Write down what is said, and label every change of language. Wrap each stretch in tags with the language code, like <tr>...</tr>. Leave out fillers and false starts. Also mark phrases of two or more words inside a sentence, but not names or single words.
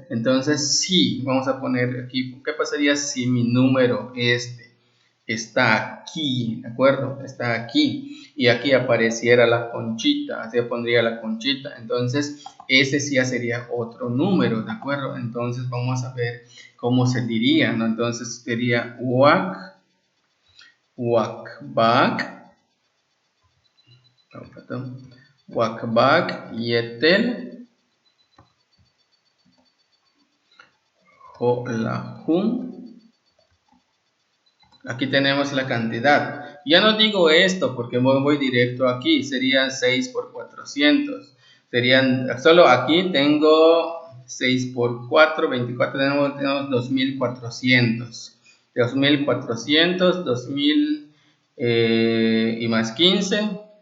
<es>Entonces, si, vamos a poner aquí, ¿qué pasaría si mi número está aquí, ¿de acuerdo? Está aquí y aquí apareciera la conchita, así pondría la conchita, entonces ese sí ya sería otro número, ¿de acuerdo? Entonces vamos a ver cómo se diría, ¿no? Entonces sería</es> <yua>wak, wakbak, wakbak, yetel, ho'lajun.</yua> <es>Aquí tenemos la cantidad. Ya no digo esto porque voy directo aquí. Serían 6 por 400. Serían, solo aquí tengo 6 por 4, 24. Tenemos 2400. 2400, 2000 y más 15.</es>